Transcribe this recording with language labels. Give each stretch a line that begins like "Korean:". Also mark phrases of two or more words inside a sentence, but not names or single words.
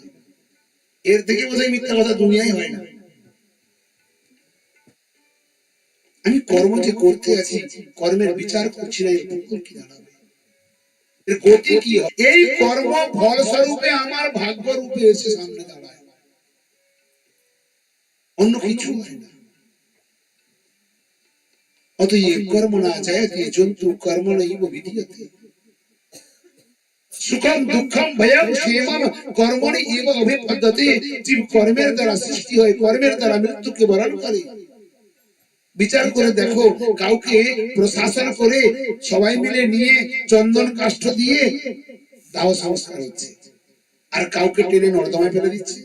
Bangla: এর থেকে বোধহয় মিথ্যা কথা দুনিয়ায় হয় না। আমি কর্ম যে করতে আছি, কর্মের বিচার করছি না, এর ফল কি দাঁড়াবে, এর গতি কি হবে? এই কর্ম ফলস্বরূপে আমার ভাগ্য রূপে এসে সামনে দাঁড়ায়, অন্য কিছু হয় না।
Sanskrit: অতএব কর্ম না জায়তে জন্তু কর্ম নৈব বিধীয়তে, সুখম দুঃখম ভয়ম ক্ষেমম কর্মণি এব অভিপদ্যতে।
Bangla: জীব কর্মের দ্বারা সৃষ্টি হয়, কর্মের দ্বারা মৃত্যুকে বরণ করে। বিচার করে দেখো, কাউকে প্রশাসন করে সবাই মিলে নিয়ে চন্দন কাষ্ঠ দিয়ে দাহ সংস্কার হচ্ছে, আর কাউকে টেনে নর্দমায় ফেলে দিচ্ছে।